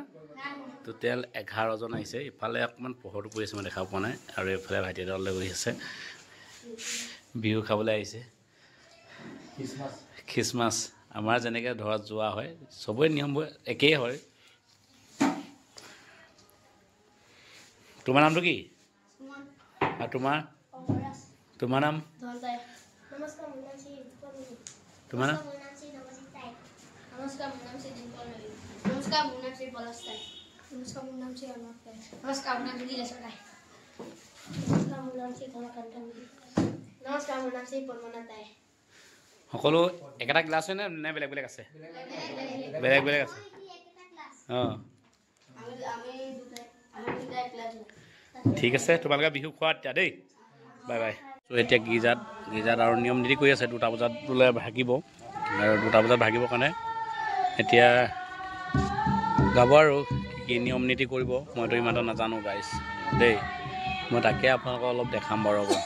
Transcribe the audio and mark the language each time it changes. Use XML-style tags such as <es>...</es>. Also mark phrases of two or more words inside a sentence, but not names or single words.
<as>টোটেল 11জন আহিছে ইফালে অকণমান পোহৰটো পৰি আছে মই দেখা পোৱা নাই আৰু এইফালে ভাইটি দললৈ গৈ আছে বিহু খাবলৈ আহিছে খ্ৰীষ্টমাছ আমাৰ যেনেকৈ ধৰক যোৱা হয় চবৰে নিয়মবোৰ একেই হয় তোমাৰ নামটো কি আৰু তোমাৰ নাম তোমাৰ নাম</as> <hi>नमस्कार मेरा नाम से जिंपल रवि नमस्कार मेरा नाम से पलस है नमस्कार मेरा नाम से अर्णव है नमस्कार मेरा नाम से नीलेश है नमस्कार मेरा नाम से कमलकांत है नमस्कार मेरा नाम से परमानंद है</hi> <as>সকলো একেটা ক্লাছ হয় নে বেলেগ বেলেগ আছে বেলেগ বেলেগ আছে ঠিক আছে তোমালোকে বিহু খোৱা এতিয়া দেই</as> <en>bye bye</en> <as>ত' এতিয়া গীজাত আৰু নিয়ম নীতি কৰি আছে 2টা বজাত বোলে ভাগিব আৰু 2টা বজাত ভাগিবৰ কাৰণে এতিয়া গাব আৰু কি নিয়ম নীতি কৰিব মইতো ইমানটো নাজানো গাইছ দেই মই তাকে আপোনালোকক অলপ দেখাম বাৰু</as>